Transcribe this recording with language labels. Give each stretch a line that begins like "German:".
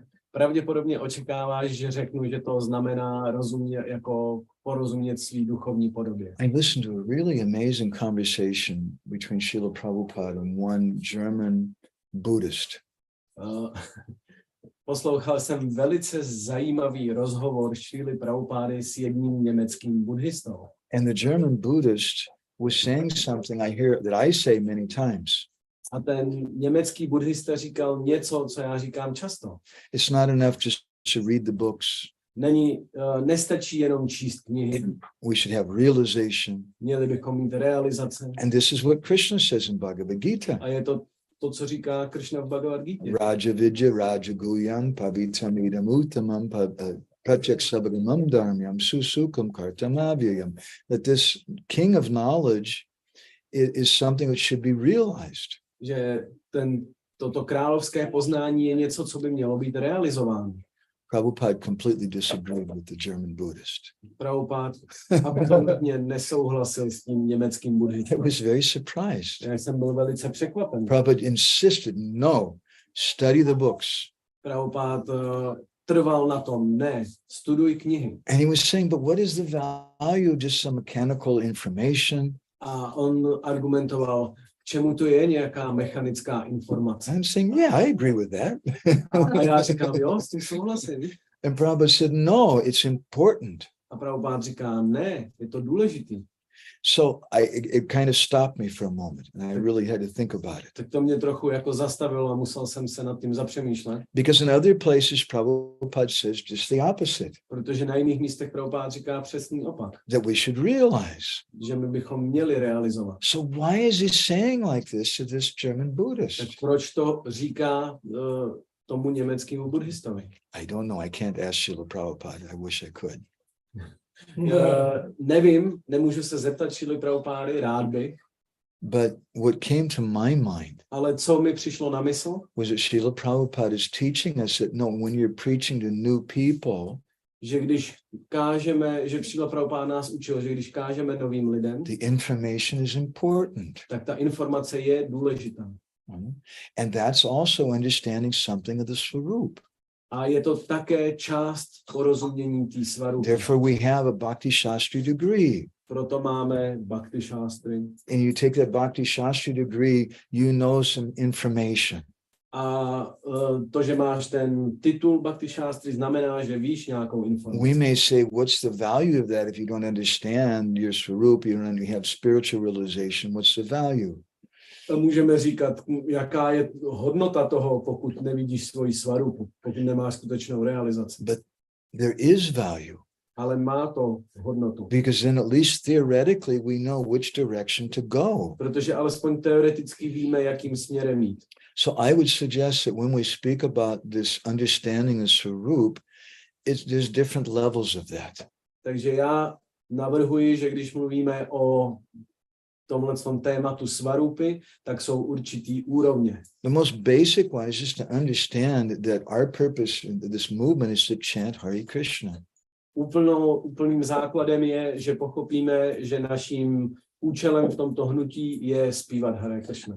Czech: Pravděpodobně očekáváš, že řeknu, že to znamená porozumět svý duchovní podobě.
English: I listened to a really amazing conversation between Srila Prabhupada and one German Buddhist.
Czech: Poslouchal jsem velice zajímavý rozhovor Šríly Prabhupády s jedním německým buddhistou.
English: And the German Buddhist was saying something I hear that I say many times.
Czech: A ten německý buddhista říkal něco, co já říkám často.
English: It's not enough just to read the books.
Czech: Nestačí jenom číst knihy.
English: We should have realization.
Czech: Měli bychom mít realizace.
English: And this is what Krishna says in Bhagavad Gita.
Czech: A je to, co říká Krishna v Bhagavad Gita.
Sanskrit: Raja Vidya, Raja Guyan, Pavitam Idam Uttamam, Pratyak Sabadamam Dharmyam, Susukam Kartamavyam.
English: That this king of knowledge is something that should be realized.
Czech: Že toto královské poznání je něco, co by mělo být realizováno.
English: Prabhupada completely disagreed with the German Buddhist.
Czech: Prabhupada absolutně nesouhlasil s tím německým buddhistou.
English: I was very surprised.
Czech: Já jsem byl velice překvapen.
English: Prabhupada insisted, no, study the books.
Czech: Prabhupada trval na tom, ne, studuj knihy.
English: And he was saying, but what is the value of just some mechanical information?
Czech: A on argumentoval, k čemu to je nějaká mechanická informace.
English: I'm saying, yeah, I agree with that.
Czech: A já říkám, jo, s tím souhlasím.
English: And Prabhupada said, no, it's important.
Czech: A Prabhupada říká, ne, je to důležitý.
English: So it kind of stopped me for a moment, and I really had to think about it.
Czech: Tak to mě trochu jako zastavilo a musel jsem se nad tím zapřemýšlet.
English: Because in other places, Prabhupada says just the opposite.
Czech: Protože na jiných místech Prabhupada říká přesný opak.
English: That we should realize.
Czech: Že my bychom měli realizovat.
English: So why is he saying like this to this German Buddhist?
Czech: Tak proč to říká tomu německému buddhistovi?
English: I don't know. I can't ask Srila Prabhupada. I wish I could.
Czech: Nevím, nemůžu se zeptat Šrily Prabhupády, rád bych.
English: But what came to my mind,
Czech: ale co mi přišlo na mysl,
English: was that Srila Prabhupada is teaching us that no, when you're preaching to new people,
Czech: že když kážeme, že Šrila Prabhupáda nás učil, že když kážeme novým lidem,
English: the information is important.
Czech: Tak ta informace je důležitá.
English: And that's also understanding something of the Swarup.
Czech: A je to také část porozumění té svarupy.
English: Therefore we have a Bhakti Shastri degree.
Czech: Proto máme Bhakti Shastri.
English: And you take that Bhakti Shastri degree, you know some information.
Czech: A to, že máš ten titul Bhakti Shastri, znamená, že víš nějakou informaci.
English: We may say, what's the value of that if you don't understand your Swarup, you don't have spiritual realization, what's the value?
Czech: Můžeme říkat, jaká je hodnota toho, pokud nevidíš svoji svarupu, pokud nemáš skutečnou realizaci.
English: But there is value.
Czech: Ale má to hodnotu.
English: Because then at least theoretically we know which direction to go.
Czech: Protože alespoň teoreticky víme, jakým směrem jít.
English: So I would suggest that when we speak about this understanding of Swarup, there's different levels of that.
Czech: Takže já navrhuji, že když mluvíme o tomhletom tématu svarupy, tak jsou určitý úrovně.
English: The most basic one is just to understand that our purpose in this movement is to chant Hare Krishna.
Czech: Úplným základem je, že pochopíme, že naším účelem v tomto hnutí je zpívat Hare Krishna.